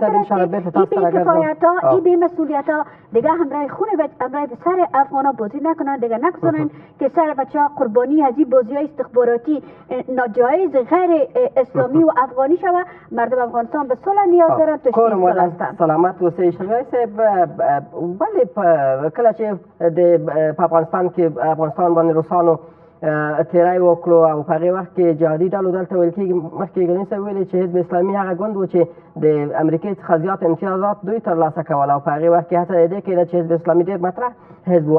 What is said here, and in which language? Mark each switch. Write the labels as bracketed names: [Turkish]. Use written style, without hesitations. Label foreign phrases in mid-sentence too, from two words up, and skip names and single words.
[Persian] این بی‌مسئولیت‌ها دیگه همراه خون و همراه سر افغانا بازی نکنن، دیگه نگذارن که سر بچه‌ها قربانی از این بازی‌های استخباراتی ناجایز غیر اسلامی و افغانی شود. مردم افغانستان به صلح نیاز دارن، تشکیل صلح هستند. [Pashto] سلامت اوسئ شرعي صاحب، ولې کله چې په افغانستان کې افغانستان باندې روسانو تیری وکړو او په هغې وخت کې جهادي ډلو دلته ویل کېږي، مخکې ګنې صاحب ویلې چې حزب اسلامي هغه ګوند و چې د امریکې څخه زیات امتیازات دوی ترلاسه کول او په هغې وخت کې هڅه د دې کېده چې حزب اسلامي ډېر مطرح حزب و.